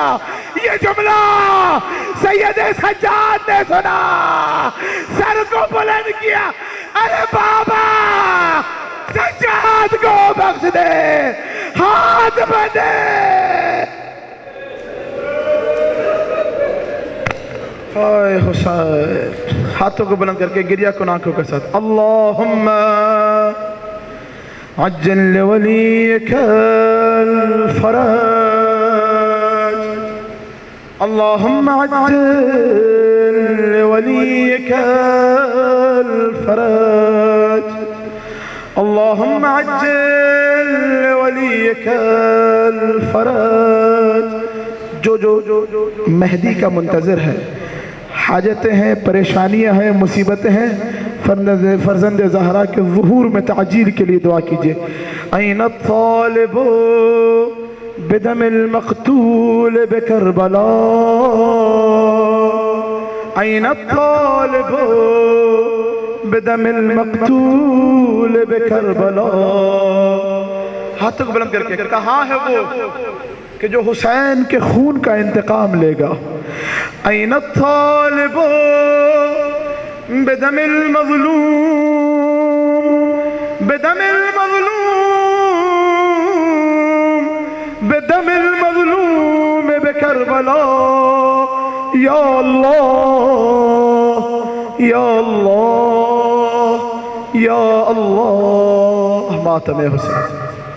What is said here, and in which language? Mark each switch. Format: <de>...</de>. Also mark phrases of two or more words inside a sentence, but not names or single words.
<ur>یہ جملہ سید سجاد نے سنا، سر کو بلند کیا، ارے بابا سجاد کو بخش دے، ہاتھ بندے۔ اے حسین، ہاتھوں کو بلند کر کے گریہ کن آنکھوں کے ساتھ،</ur> <ar>اللہم عجل لولیک الفرج، اللہم عجل لولیک الفرج، اللہم عجل لولیک الفرج۔</ar> <ur>جو مہدی کا منتظر ہے، حاجتیں ہیں، پریشانیاں ہیں، مصیبتیں ہیں، فرزند زہرا کے ظہور میں تعجیل کے لیے دعا کیجئے۔</ur> <ar>این الطالب بدم المقتول بکربلا، این الطالب بدم المقتول بکربلا۔</ar> <ur>ہاتھوں کو بلند کر کے کہاں ہے وہ کہ جو حسین کے خون کا انتقام لے گا؟</ur> <ar>این الطالب بدم المظلوم، بدم المظلوم، بدم المظلوم بکربلا۔ یا اللہ یا اللہ یا اللہ،</ar> <ur>ماتم حسین۔</ur>